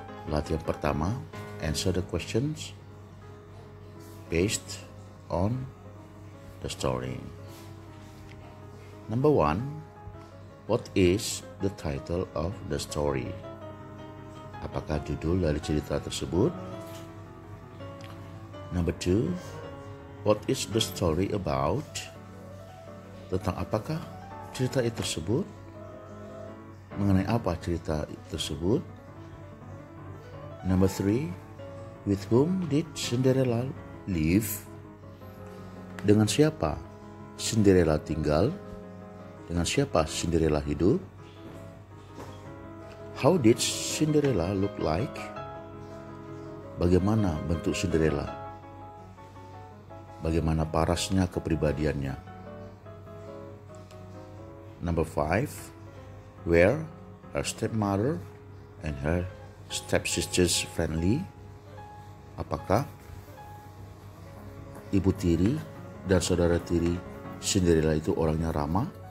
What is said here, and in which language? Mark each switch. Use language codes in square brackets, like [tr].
[id] Latihan pertama, [en] answer the questions based on the story. Number 1, what is the title of the story? [id] Apakah judul dari cerita tersebut? [en] Number 2, what is the story about? [id] Tentang apakah cerita itu tersebut? Mengenai apa cerita tersebut? [en] Number 3, with whom did Cinderella live? [id] Dengan siapa Cinderella tinggal? Dengan siapa Cinderella hidup? [en] How did Cinderella look like? [id] Bagaimana bentuk Cinderella? Bagaimana parasnya kepribadiannya? [en] Number 5, were her stepmother and her stepsisters friendly? [id] Apakah ibu tiri dan saudara tiri Cinderella itu orangnya ramah?